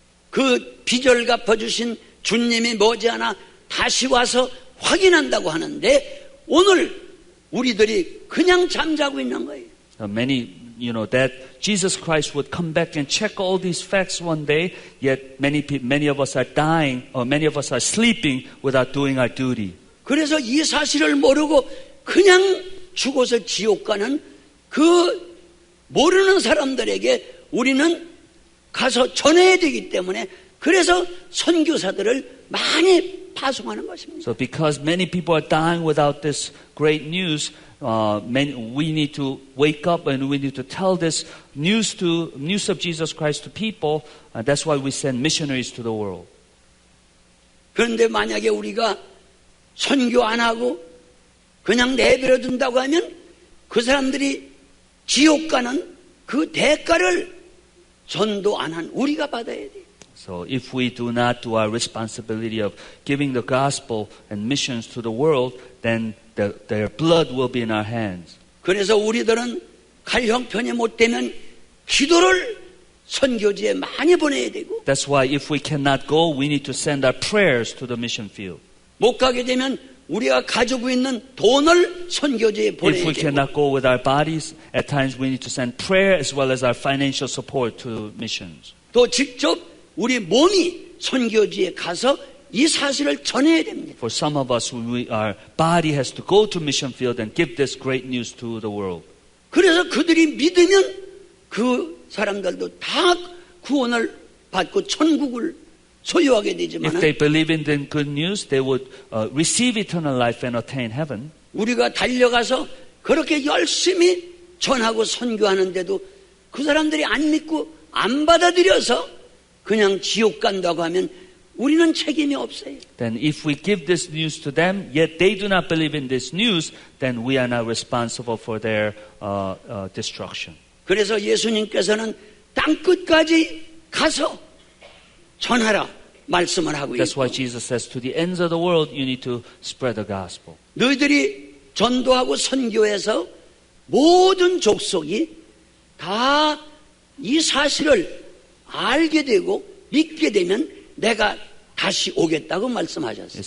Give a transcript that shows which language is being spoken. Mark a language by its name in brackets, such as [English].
[Korean] 그 빚을 갚아주신 주님이 머지않아 다시 와서 확인한다고 하는데 오늘 우리들이 그냥 잠자고 있는 거예요. [English] Many, that Jesus Christ would come back and check all these facts one day, yet many of us are dying, or many of us are sleeping without doing our duty. [Korean] 그래서 이 사실을 모르고 그냥 죽어서 지옥 가는 그 모르는 사람들에게 우리는 가서 전해야 되기 때문에 그래서 선교사들을 많이 파송하는 것입니다. [English] So because many people are dying without this great news, we need to wake up and we need to tell this news of Jesus Christ to people. That's why we send missionaries to the world. [Korean] 그런데 만약에 우리가 선교 안 하고 그냥 내버려 둔다고 하면 그 사람들이 지옥 가는 그 대가를 전도 안 한 우리가 받아야 돼요. [English] So if we do not do our responsibility of giving the gospel and missions to the world, then their blood will be in our hands. [Korean] 그래서 우리들은 갈 형편이 못 되면 기도를 선교지에 많이 보내야 되고 [English] That's why if we cannot go, we need to send our prayers to the mission field. [Korean] 못 가게 되면 우리가 가지고 있는 돈을 선교지에 보내야 [English] If we [Korean] 되고 [English] cannot go with our bodies, at times we need to send prayer as well as our financial support to missions. [Korean] 또 직접 우리 몸이 선교지에 가서 이 사실을 전해야 됩니다. [English] For some of us, our body has to go to mission field and give this great news to the world. [Korean] 그래서 그들이 믿으면 그 사람들도 다 구원을 받고 천국을 소유하게 되지만 [English] If they believe in the good news, they would receive eternal life and attain heaven. [Korean] 우리가 달려가서 그렇게 열심히 전하고 선교하는데도 그 사람들이 안 믿고 안 받아들여서 그냥 지옥 간다고 하면 우리는 책임이 없어요. [English] Then if we give this news to them, yet they do not believe in this news, then we are not responsible for their destruction. [Korean] 그래서 예수님께서는 땅끝까지 가서 전하라 말씀을 하고 [English] That's why [Korean] 있고 [English] Jesus says, to the ends of the world, you need to spread the gospel. [Korean] 너희들이 전도하고 선교해서 모든 족속이 다 이 사실을 알게 되고 믿게 되면 내가 다시 오겠다고 말씀하셨어요.